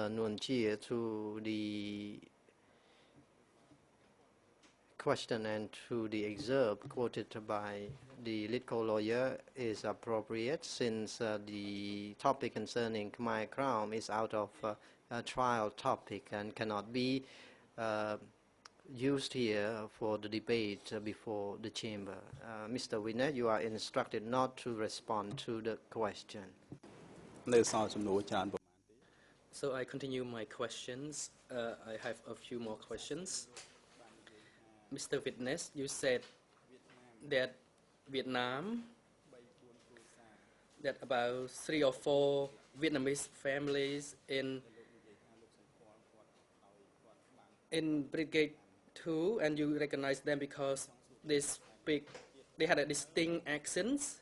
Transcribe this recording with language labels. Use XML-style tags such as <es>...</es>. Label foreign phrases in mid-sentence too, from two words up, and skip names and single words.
<en>Nguyen Chia to the question and to the excerpt quoted by the lead co-lawyer is appropriate, since the topic concerning Khmer Krom is out of a trial topic and cannot be used here for the debate before the chamber. Mr. Winner, you are instructed not to respond to the question.</en> <km>នៅសល់ចំនួនច្រើន</km> <en>So I continue my questions. I have a few more questions. Mr. Witness, you said that Vietnam, that about 3 or 4 Vietnamese families in Brigade 2, and you recognize them because they had a distinct accents.</en>